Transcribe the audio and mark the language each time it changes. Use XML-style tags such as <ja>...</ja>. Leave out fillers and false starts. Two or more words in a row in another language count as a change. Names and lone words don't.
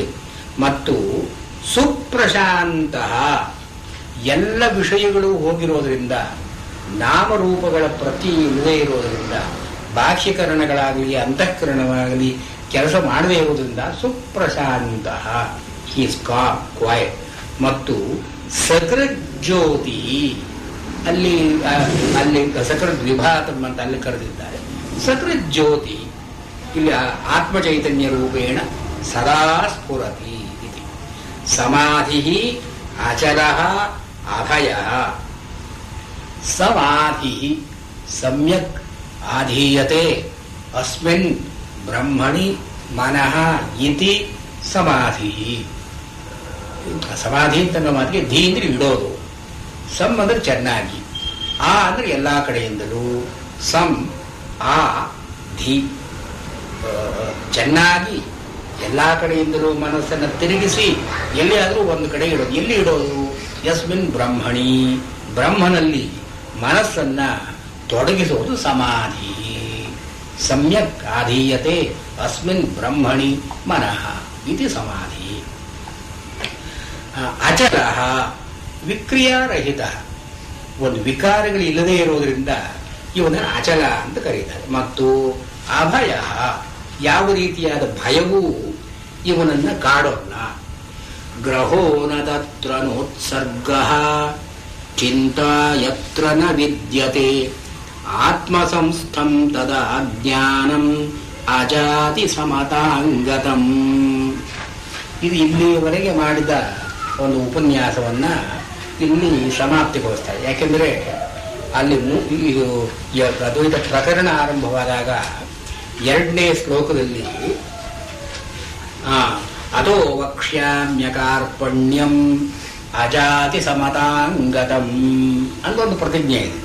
<kn>ಮತ್ತು ಸುಪ್ರಶಾಂತ, ಎಲ್ಲ ವಿಷಯಗಳು ಹೋಗಿರೋದ್ರಿಂದ, ನಾಮರೂಪಗಳ ಪ್ರತಿ ಇಲ್ಲದೆ ಇರೋದ್ರಿಂದ, ಬಾಹ್ಯಕರಣಗಳಾಗಲಿ ಅಂತಃಕರಣವಾಗಲಿ ಕೆಲಸ ಮಾಡದೇ ಇರುವುದರಿಂದ ಸುಪ್ರಶಾಂತ,</kn> <en>he is calm quiet.</en> <kn>ಮತ್ತು ಸಕೃಜ್ಯೋತಿ, ಅಲ್ಲಿ</kn> <sa>ಸಕೃದ್ ವಿಭಾತಂ</sa> <kn>ಅಂತ ಅಲ್ಲಿ ಕರೆದಿದ್ದಾರೆ. ಸಕೃಜ್ಯೋತಿ ಇಲ್ಲಿ</kn> <sa>ಆತ್ಮಚೈತನ್ಯ ರೂಪೇಣ ಸದಾ ಸ್ಫುರತಿ ಇತಿ. ಸಮಾಧಿ ಅಚಲ ಅಭಯ. ಸಮಾಧಿ ಸಮ್ಯಕ್ ಆಧೀಯತೆ ಅಸ್ಮಿನ್ ಬ್ರಹ್ಮಣಿ ಮನಃ ಇತಿ ಸಮಾಧಿ.</sa> <kn>ಸಮಾಧಿ ಅಂತ ಮಾತಿಗೆ ಧೀ ಅಂದ್ರೆ ಇಡೋದು, ಸಮ್ ಅಂದ್ರೆ ಚೆನ್ನಾಗಿ, ಆ ಅಂದ್ರೆ ಎಲ್ಲಾ ಕಡೆಯಿಂದಲೂ, ಸಮ್ ಆ ಧೀ ಚೆನ್ನಾಗಿ ಎಲ್ಲಾ ಕಡೆಯಿಂದಲೂ ಮನಸ್ಸನ್ನು ತಿರುಗಿಸಿ ಎಲ್ಲಿಯಾದರೂ ಒಂದು ಕಡೆ ಇಡೋದು. ಎಲ್ಲಿ ಇಡೋದು?</kn> <sa>ಯಸ್ಮಿನ್ ಬ್ರಹ್ಮಣಿ,</sa> <kn>ಬ್ರಹ್ಮನಲ್ಲಿ ಮನಸ್ಸನ್ನ ತೊಡಗಿಸೋದು ಸಮಾಧಿ.</kn> <sa>ಸಮ್ಯಕ್ ಆಧೀಯತೆ ಅಸ್ಮಿನ್ ಬ್ರಹ್ಮಣಿ ಮನಃ ಇತಿ ಸಮಾಧಿ. ಅಚಲ ವಿಕ್ರಿಯಾರಹಿತ,</sa> <kn>ಒಂದು ವಿಕಾರಗಳು ಇಲ್ಲದೆ ಇರೋದ್ರಿಂದ ಇವನನ್ನು ಅಚಲ ಅಂತ ಕರೀತಾರೆ. ಮತ್ತು ಅಭಯ, ಯಾವ ರೀತಿಯಾದ ಭಯವೂ ಇವನನ್ನ ಕಾಡೋಲ್ಲ.</kn> <sa>ಗ್ರಹೋ ನ ತತ್ರ ನೋತ್ಸರ್ಗ ಚಿಂತಾ ಯತ್ರ ನ ವಿದ್ಯತೆ ಆತ್ಮಸಂಸ್ಥಂ ತದಾ ಜ್ಞಾನಂ ಅಜಾತಿ ಸಮತಾಂಗತಂ.</sa> <kn>ಇದು ಇಲ್ಲಿಯವರೆಗೆ ಮಾಡಿದ ಒಂದು ಉಪನ್ಯಾಸವನ್ನ ಇಲ್ಲಿ ಸಮಾಪ್ತಿಗೊಳಿಸ್ತಾರೆ. ಯಾಕೆಂದರೆ ಅಲ್ಲಿ ಇದು ಅದ್ವೈತ ಪ್ರಕರಣ ಆರಂಭವಾದಾಗ 2ನೇ ಶ್ಲೋಕದಲ್ಲಿ</kn> <sa>ಅದೋ ವಕ್ಷ್ಯಾಮ್ಯಕಾರ್ಪಣ್ಯಂ ಅಜಾತಿ ಸಮತಾಂಗತಂ</sa> <kn>ಅನ್ನೊಂದು ಪ್ರತಿಜ್ಞೆ ಇದೆ.</kn>